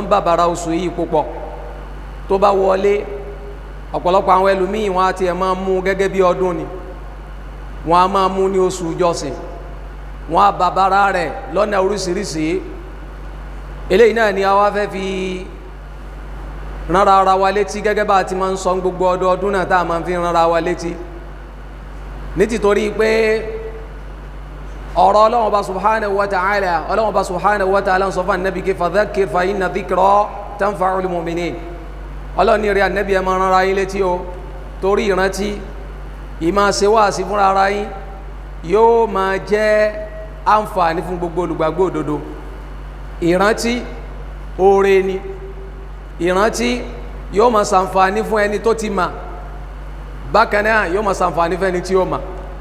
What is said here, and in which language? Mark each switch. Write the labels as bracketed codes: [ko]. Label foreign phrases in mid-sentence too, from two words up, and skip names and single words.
[yo] ń bàbàrà oṣù yìí púpọ̀ tó bá wọlé ọ̀pọ̀lọpọ̀ àwọn ẹlòmíì wọn àti ẹ̀ máa mú gẹ́gẹ́ bí ọdún ni wọn a máa mú ní oṣù ìjọsìn wọn a bàbàrà rẹ̀ lọ́nà oríṣiríṣi eléyìí náà ni a wá fẹ́ fi ránra ara wa létí gẹ́gẹ́ bá ti máa ń sọ gbogbo ọdọọdún náà tá a máa fi ránra wa létí nítìtorí pé ọ̀rọ̀ Ọlọ́hun Ọba [ar] سبحانه وتعالى [yo] Ọlọ́hun Ọba [ar] سبحانه وتعالى [yo] ń sọ fún Ànábì kí [ar] فذكر فإن الذكرى تنفع المؤمنين [yo] Ọlọ́hun ní rí Ànábì ẹ máa ránra yín létí o torí ìrántí ìmáa ṣe wáàsí fúnra ara yín yóò máa jẹ́ àǹfààní fún gbogbo olùgbàgbọ́ òdodo ìrántí oore ni ìrántí yóò máa ṣàǹfààní fún ẹni tó ti mà bákan náà yóò máa ṣàǹfààní fún ẹni tí ó mà